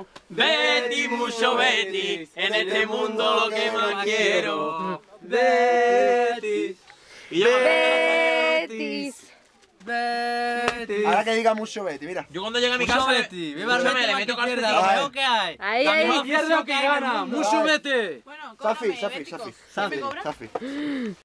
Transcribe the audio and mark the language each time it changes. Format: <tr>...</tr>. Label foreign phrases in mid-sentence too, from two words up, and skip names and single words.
<es>Betis, mucho Betis, en este mundo lo que más quiero. Betis, Betis. Betis. ahora que diga mucho Betis, mira. Yo cuando llegue a mi Mucho casa, Betis, viva el le Betis, meto más que calcetín, izquierda, lo mejor que hay. Ahí, La ahí. mejor afición Izquierda que hay en el gana, mundo. mucho Betis. Bueno, Safi, cóbrame, Safi, Bético. Safi. ¿Me cobras? Safi.</es>